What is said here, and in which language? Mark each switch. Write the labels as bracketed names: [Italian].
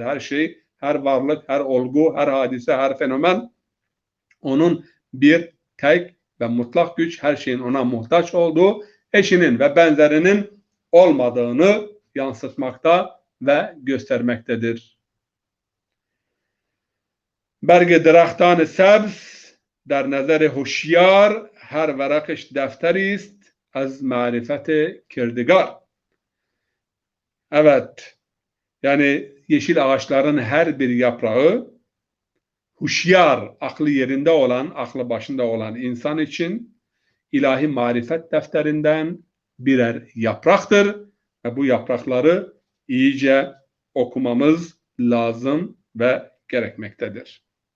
[Turkish] Her şey, her varlık, her olgu, her hadise, her fenomen onun bir tek ve mutlak güç, her şeyin ona muhtaç olduğu, eşinin ve benzerinin olmadığını yansıtmakta ve göstermektedir. [Persian] Berg درختان سبز در نظر هوشیار هر ورقش دفتری است از معرفت کردگار. [Turkish] Evet, yani yeşil ağaçların her bir yaprağı huşyar, aklı yerinde olan, aklı başında olan insan için ilahi marifet defterinden birer yapraktır ve bu yaprakları iyice okumamız lazım ve gerekmektedir.